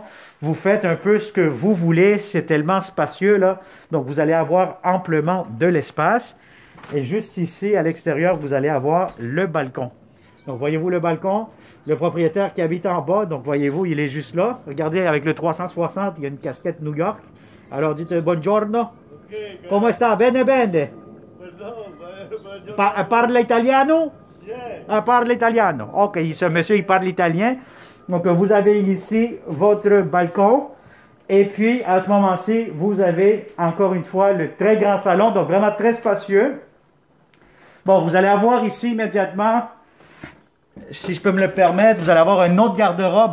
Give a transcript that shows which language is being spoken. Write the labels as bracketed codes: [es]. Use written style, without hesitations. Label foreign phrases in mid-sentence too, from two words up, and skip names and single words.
[fr] Vous faites un peu ce que vous voulez, c'est tellement spacieux là. Donc vous allez avoir amplement de l'espace. Et juste ici, à l'extérieur, vous allez avoir le balcon. Donc voyez-vous le balcon? Le propriétaire qui habite en bas, donc voyez-vous, il est juste là. Regardez, avec le 360, il y a une casquette New York. Alors dites buongiorno. Okay, [it] Come sta? Bene, bene. Parla italiano? Yeah. [fr] Parle italien. Ok, ce monsieur, il parle italien. Donc, vous avez ici votre balcon. Et puis, à ce moment-ci, vous avez encore une fois le très grand salon. Donc, vraiment très spacieux. Bon, vous allez avoir ici immédiatement, si je peux me le permettre, vous allez avoir un autre garde-robe.